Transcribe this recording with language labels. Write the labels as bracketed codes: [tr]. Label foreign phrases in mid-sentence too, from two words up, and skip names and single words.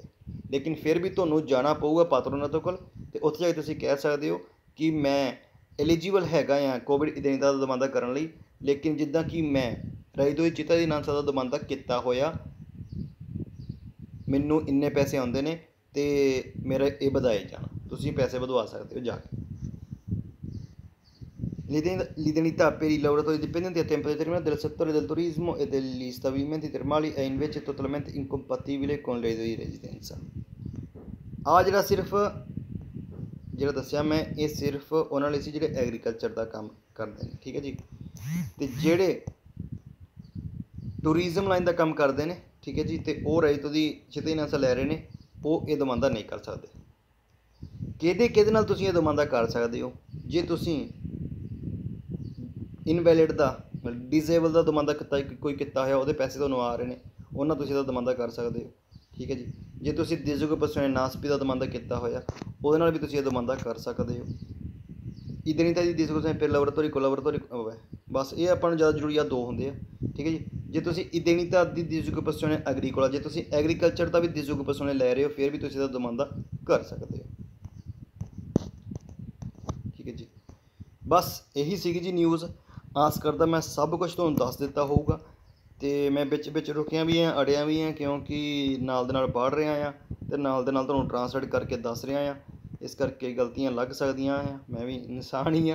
[pa] ਲੇਕਿਨ ਫਿਰ ਵੀ ਤੁਹਾਨੂੰ ਜਾਣਾ ਪਊਗਾ ਪਾਤਰੋਨਾto ਕੋਲ ਅਤੇ ਉੱਥੇ ਜਾ ਕੇ ਤੁਸੀਂ ਕਹਿ ਸਕਦੇ ਹੋ ਕਿ ਮੈਂ ਐਲੀਜੀਬਲ ਹੈਗਾ ਹਾਂ ਕੋਵਿਡ indennità ਦਾ ਦਮਾਂਦਾ ਕਰਨ ਲਈ, ਲੇਕਿਨ ਜਿੱਦਾਂ ਕਿ ਮੈਂ reddito ਦੀ cittadinanza ਦਾ ਦਮਾਂਦਾ ਕੀਤਾ ਹੋਇਆ, ਮੈਨੂੰ ਇੰਨੇ ਪੈਸੇ ਆਉਂਦੇ ਨੇ ਅਤੇ ਮੇਰਾ ਇਹ ਵਧਾਏ ਜਾਣਾ, ਤੁਸੀਂ ਪੈਸੇ ਵਧਵਾ ਸਕਦੇ ਹੋ ਜਾ ਕੇ। [it] L'indennità per i lavoratori dipendenti a tempo determinato del settore del turismo e degli stabilimenti termali è invece totalmente incompatibile con il reddito di residenza। [pa] ਆ ਜਿਹੜਾ ਸਿਰਫ ਜਿਹੜਾ ਦੱਸਿਆ ਮੈਂ ਇਹ ਸਿਰਫ ਉਹਨਾਂ ਲਈ ਸੀ ਜਿਹੜੇ ਐਗਰੀਕਲਚਰ ਦਾ ਕੰਮ ਕਰਦੇ ਨੇ, ਠੀਕ ਹੈ ਜੀ। ਅਤੇ ਜਿਹੜੇ ਟੂਰਿਜ਼ਮ ਲਾਈਨ ਦਾ ਕੰਮ ਕਰਦੇ ਨੇ, ਠੀਕ ਹੈ ਜੀ, ਅਤੇ ਉਹ reddito ਦੀ cittadinanza ਲੈ ਰਹੇ ਨੇ, ਉਹ ਇਹ ਦਮਾਂਦਾ ਨਹੀਂ ਕਰ ਸਕਦੇ। ਕਿਹਦੇ ਨਾਲ ਤੁਸੀਂ ਇਹ ਦਮਾਂਦਾ ਕਰ ਸਕਦੇ ਹੋ, ਜੇ ਤੁਸੀਂ ਇਨਵੈਲਿਡ ਦਾ ਡਿਸੇਬਲ ਦਾ ਦਮਾਂਦਾ ਕੋਈ ਕੀਤਾ ਹੋਇਆ, ਉਹਦੇ ਪੈਸੇ ਤੁਹਾਨੂੰ ਆ ਰਹੇ ਨੇ, ਉਹਨਾਂ ਤੁਸੀਂ ਇਹਦਾ ਦਮਾਂਦਾ ਕਰ ਸਕਦੇ ਹੋ, ਠੀਕ ਹੈ ਜੀ। ਜੇ ਤੁਸੀਂ disoccupazione NASPI ਦਾ ਦਮਾਂਦਾ ਕੀਤਾ ਹੋਇਆ, ਉਹਦੇ ਨਾਲ ਵੀ ਤੁਸੀਂ ਇਹ ਦਮਾਂਦਾ ਕਰ ਸਕਦੇ ਹੋ। [it] indennità di disoccupazione per lavoratori collaboratori, [pa] ਬਸ ਇਹ ਆਪਾਂ ਨੂੰ ਜ਼ਿਆਦਾ ਜ਼ਰੂਰੀ ਆ ਦੋ ਹੁੰਦੇ ਆ, ਠੀਕ ਹੈ ਜੀ। ਜੇ ਤੁਸੀਂ [it] indennità di disoccupazione agricola, [pa] ਜੇ ਤੁਸੀਂ ਐਗਰੀਕਲਚਰ ਦਾ ਵੀ disoccupazione ਲੈ ਰਹੇ ਹੋ, ਫਿਰ ਵੀ ਤੁਸੀਂ ਇਹਦਾ ਦਮਾਂਦਾ ਕਰ ਸਕਦੇ ਹੋ, ਠੀਕ ਹੈ ਜੀ। ਬਸ ਇਹੀ ਸੀਗੀ ਜੀ ਨਿਊਜ਼। ਆਸ ਕਰਦਾ ਮੈਂ ਸਭ ਕੁਛ ਤੁਹਾਨੂੰ ਦੱਸ ਦਿੱਤਾ ਹੋਊਗਾ, ਅਤੇ ਮੈਂ ਵਿੱਚ ਰੁਕਿਆ ਵੀ ਹਾਂ, ਅੜਿਆ ਵੀ ਹਾਂ, ਕਿਉਂਕਿ ਨਾਲ ਦੇ ਨਾਲ ਪੜ੍ਹ ਰਿਹਾ ਹਾਂ ਅਤੇ ਨਾਲ ਦੇ ਨਾਲ ਤੁਹਾਨੂੰ ਟਰਾਂਸਲੇਟ ਕਰਕੇ ਦੱਸ ਰਿਹਾ ਹਾਂ, ਇਸ ਕਰਕੇ ਗਲਤੀਆਂ ਲੱਗ ਸਕਦੀਆਂ ਆ, ਮੈਂ ਵੀ ਇਨਸਾਨ ਹੀ ਹਾਂ।